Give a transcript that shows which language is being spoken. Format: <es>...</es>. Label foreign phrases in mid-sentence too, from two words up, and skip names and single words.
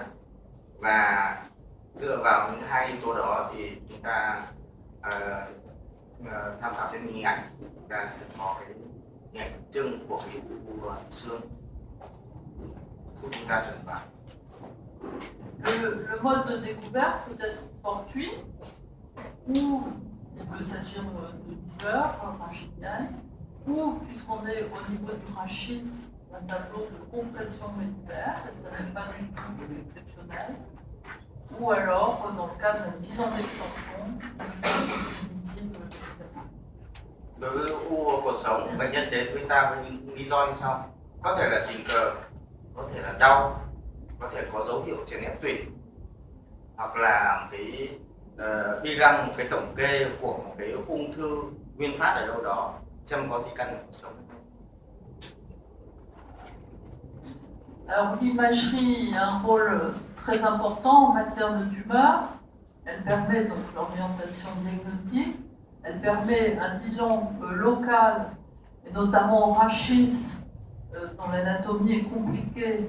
<vi>Và dựa vào những hai yếu tố đó thì chúng ta tham khảo trên hình ảnh, chúng ta sẽ có cái hình ảnh trưng của cái u xương của chúng ta chẩn đoán.</vi> <fr>Le mode de découverte peut être fortuit ou il peut s'agir de tumeurs rachidiennes, ou puisqu'on est au niveau du rachis, un tableau de compression médulaire, et ça n'est pas du tout exceptionnel, ou alors dans le cas d'un bilan d'extension,</fr> <vi>Đối với u cột sống, bệnh nhân đến với ta với những lý do như sau: có thể là tình cờ, có thể là đau, có thể có dấu hiệu chèn ép tủy, hoặc là cái bilan, một cái tổng kê của một cái ung thư nguyên phát ở đâu đó, xem có di căn ở cột sống hay không.</vi> <fr>Alors l'imagerie a un rôle très important en matière de tumeur. Elle permet donc l'orientation diagnostique. Elle permet un bilan local, et notamment au rachis, dont l'anatomie est compliquée.</fr>